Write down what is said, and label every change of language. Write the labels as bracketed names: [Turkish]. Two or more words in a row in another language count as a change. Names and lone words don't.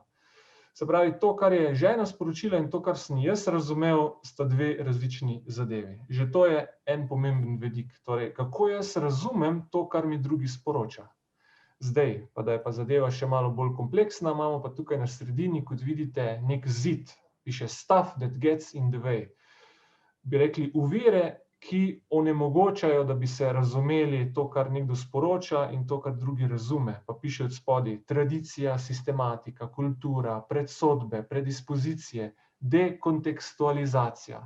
[Slovenian] Se pravi, to, kar je žena sporočila in to, kar sem jaz razumel, sta dve različni zadevi. Že to je en pomemben vidik. Torej, kako jaz razumem to, kar mi drugi sporoča. Zdaj, pa da je pa zadeva še malo bolj kompleksna, imamo pa tukaj na sredini, kot vidite, nek zid. Piše [English] stuff that gets in the way. [Slovenian] Bi rekli ovire, ki onemogočajo, da bi se razumeli to, kar nekdo sporoča in to, kar drugi razume. Pa piše od spodaj tradicija, sistematika, kultura, predsodbe, predispozicije, dekontekstualizacija.